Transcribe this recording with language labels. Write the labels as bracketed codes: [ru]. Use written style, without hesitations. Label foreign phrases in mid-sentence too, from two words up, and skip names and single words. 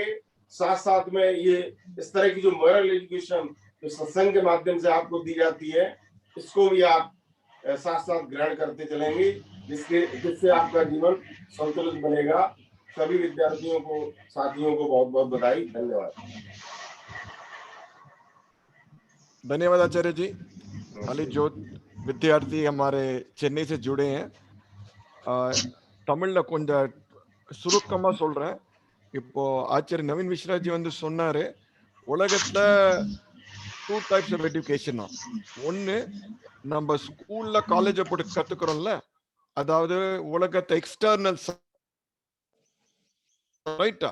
[hi] साथ साथ में ये इस तरह की जो [en] moral education [hi] जो सत्संग के माध्यम से आपको दी जाती है, इसको भी आप साथ साथ ग्रहण करते चलेंगे, जिससे आपका जीवन संतुलित बनेगा। सभी विद्यार्थियों को, साथियों को बहुत बहुत बधाई। धन्यवाद। धन्यवाद आचार्य जी। अली जो विद्यार्थी हमारे चेन्नई से जुड़े हैं, [ta] தமிழ்ல கொஞ்சம் சுருக்கமா சொல்றேன். இப்போ ஆச்சாரிய நவீன் மிஸ்ராஜி வந்து சொன்னாரு, உலகத்துல 2 [en] types of education. [ta] ஒன்னு நம்ம ஸ்கூல்ல காலேஜ போட்டு கத்துக்கிறோம்ல, அதாவது உலகத்தை எக்ஸ்டர்னல் ரைட்டா.